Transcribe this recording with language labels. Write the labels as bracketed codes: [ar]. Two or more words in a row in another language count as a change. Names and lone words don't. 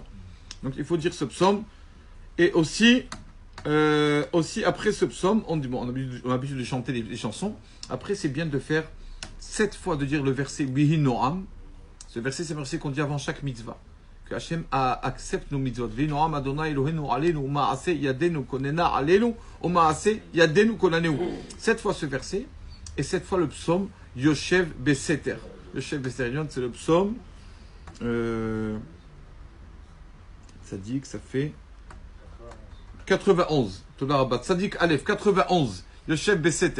[fr] Donc, il faut dire ce psaume. Et aussi après ce psaume, on dit, bon, on a l'habitude de chanter les chansons. Après, c'est bien de faire 7 fois de dire le verset [he] ויהי נועם. [fr] Ce verset, c'est le verset qu'on dit avant chaque mitzvah. Que Hachem accepte nos mitzvot. [he] ויהי נועם אדני אלהינו עלינו מעשה ידינו כוננה עלינו מעשה ידינו כוננהו. [fr] 7 fois ce verset et 7 fois le psaume [he] יושב בסתר. יושב בסתר, [fr] c'est le psaume. Ça dit que ça fait 91. [he] צדיק אלף, 91. יושב בסתר.